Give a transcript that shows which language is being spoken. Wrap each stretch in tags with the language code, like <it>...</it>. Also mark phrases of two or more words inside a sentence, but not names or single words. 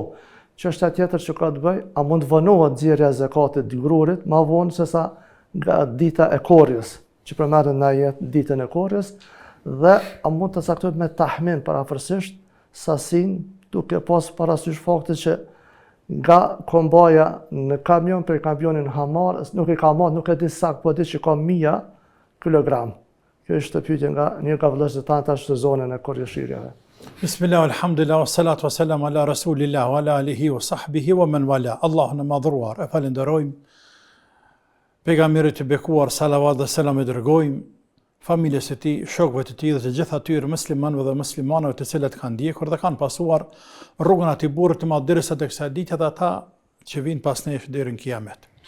<sq>Çështja tjetër që ka të bëjë, a mund vënohet nxjerrja e zakatit të grurit më vonë sesa nga dita e korrjes, që përmendet në ajet ditën e korrjes, dhe a mund të caktohet me tahmin parafërsisht sasinë, duke pas parasysh faktin që nga kombaja në kamion për kamionin hamar, nuk e ka marrë, nuk e di sakt, po di që ka 1000 kilogram. Kjo është pyetje nga një nga vëllezërit tanë tash të zonën e Korrëshirjeve.</sq> <ar>بسم الله، الحمد لله، والصلاة والسلام على رسول الله، وعلى آله وصحبه ومن والاه.</ar> <sq>Allahun e madhruar, e falenderojmë. Pejgamberit të bekuar, salavat dhe selam e dërgojmë familjes së tij, shokëve të tij dhe të gjithë atyre muslimanëve dhe muslimanëve të cilët kanë ndjekur dhe kanë pasuar rrugën atij burri të madh derisa tek kësaj dite dhe ata që vinë pas nesh deri në kiamet.</sq>